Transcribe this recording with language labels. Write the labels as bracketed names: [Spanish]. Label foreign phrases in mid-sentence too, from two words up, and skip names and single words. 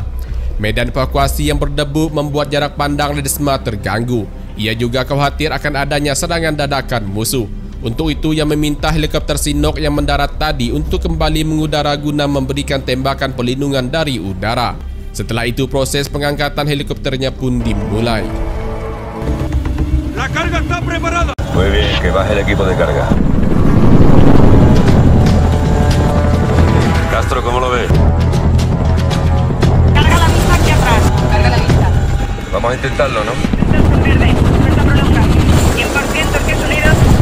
[Indonesian] Medan evakuasi yang berdebu membuat jarak pandang Ledesma terganggu. Ia juga khawatir akan adanya serangan dadakan musuh. Untuk itu, ia meminta helikopter Chinook yang mendarat tadi untuk kembali mengudara guna memberikan tembakan perlindungan dari udara. Setelah itu, proses pengangkatan helikopternya pun dimulai. [Spanish] La carga está preparada. Muy bien, que baje el equipo de carga. Castro, ¿cómo lo ves? Carga la misma aquí atrás. Carga la vista. Vamos a intentarlo, ¿no? Verde, fuerza prolonga. 100% torques unidos.